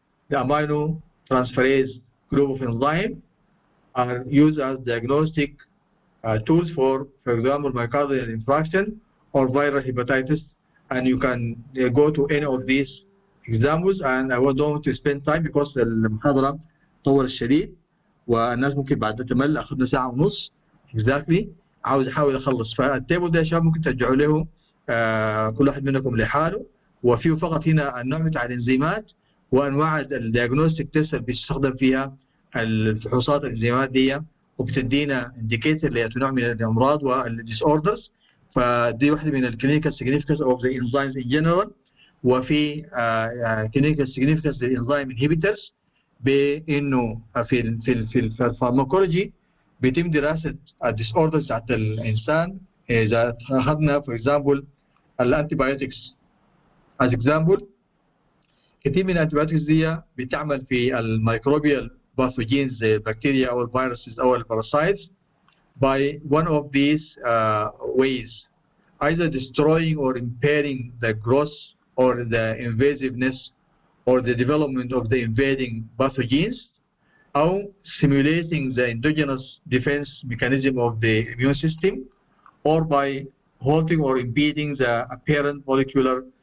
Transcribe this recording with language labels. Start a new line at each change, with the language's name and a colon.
English: The amino transferase group of enzyme are used as diagnostic tools for example, myocardial infarction or viral hepatitis. And you can go to any of these examples, and I don't want to spend time because المحاضرة طول الشديد والناس ممكن بعد تمل.
Arabic: أخذنا ساعة ونص exactly. عاوز أحاول أخلص. فالتيبل ده يا شباب ممكن ترجعوا له كل واحد منكم لحاله، وفيه فقط هنا النوع بتاع الإنزيمات وأنواع الدياجنوستيك تيست اللي بيستخدم فيها الفحوصات الإنزيمات دي، وبتدينا indicator لنوع من الأمراض والديس اوردرز.
English: فدي واحدة من الكلينيكال significance of the enzymes in general.
Arabic: وفي clinical significance للإنزيم inhibitors بإنه في الفارماكولوجي بيتم دراسة الديس اوردرز بتاعت الإنسان.
English: إذا أخذنا for example الأنتيبيوتكس as example، كثير من الانتيبيوتكس دي بتعمل في الميكروبيال باثوجينز زي البكتيريا او الفيروسز او الباراسايتس by one of these ways, either destroying or impairing the growth or the invasiveness or the development of the invading pathogens, or stimulating the endogenous defense mechanism of the immune system, or by halting or impeding the apparent molecular